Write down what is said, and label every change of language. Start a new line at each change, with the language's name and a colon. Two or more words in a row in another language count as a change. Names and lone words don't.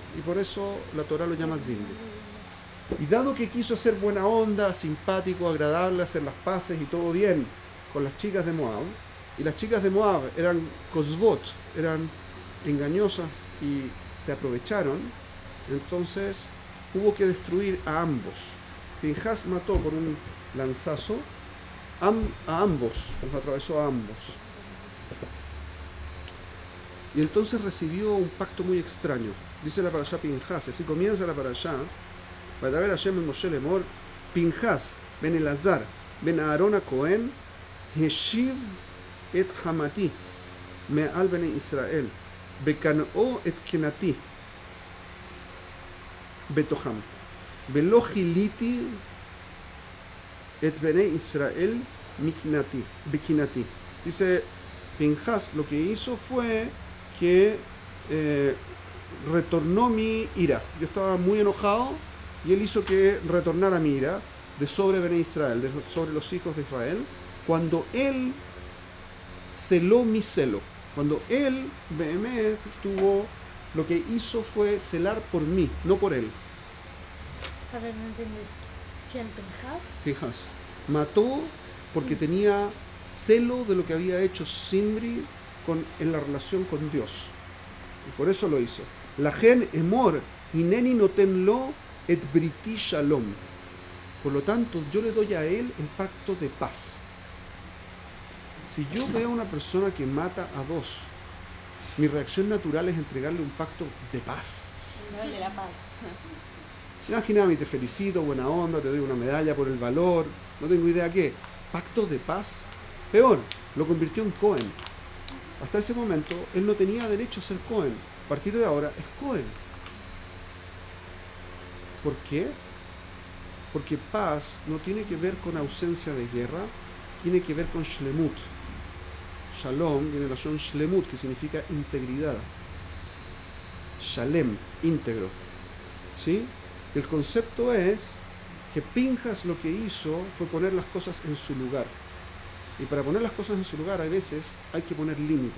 Spanish: Y por eso la Torah lo llama Zimri. Y dado que quiso hacer buena onda, simpático, agradable, hacer las paces y todo bien con las chicas de Moab, y las chicas de Moab eran Kosvot, eran engañosas y se aprovecharon, entonces hubo que destruir a ambos. Pinhas mató por un lanzazo a ambos, los atravesó a ambos. Y entonces recibió un pacto muy extraño. Dice la parashá Pinhas, así comienza la parashá.
Hebrew: וידבר השם אל משה לאמר פינחס בן אלעזר בן אהרן הכהן, השיב את חמתי מעל בני ישראל בקנאו את קנאתי בתוכם ולא כליתי את בני ישראל מקנאתי בקנאתי.
Spanish: Dice Pinhas, lo que hizo fue que retornó mi ira. Yo estaba muy enojado y él hizo que retornara mi ira de sobre
Hebrew: בני ישראל,
Spanish: sobre los hijos de Israel, cuando él celó mi celo. Cuando él, Behemet, tuvo, lo que hizo fue celar por mí, no por él. A ver, no entendí. ¿Quién, Pinhas? Pinhas mató porque tenía celo de lo que había hecho Zimri en la relación con Dios. Y por eso lo hizo.
Hebrew: לכן אמור הנני נותן לו את בריתי שלום.
Spanish: Por lo tanto, yo le doy a él el pacto de paz. Si yo veo a una persona que mata a dos, mi reacción natural es entregarle un pacto de paz. No de la paz. Imagínate, te felicito, buena onda, te doy una medalla por el valor, no tengo idea qué. Pacto de paz. Peor, lo convirtió en Cohen. Hasta ese momento, él no tenía derecho a ser Cohen. A partir de ahora, es Cohen. ¿Por qué? Porque paz no tiene que ver con ausencia de guerra, tiene que ver con shlemut. Shalom viene de la razón shlemut, que significa integridad. Shalem, íntegro. ¿Sí? El concepto es que Pinhas lo que hizo fue poner las cosas en su lugar. Y para poner las cosas en su lugar, a veces hay que poner límites.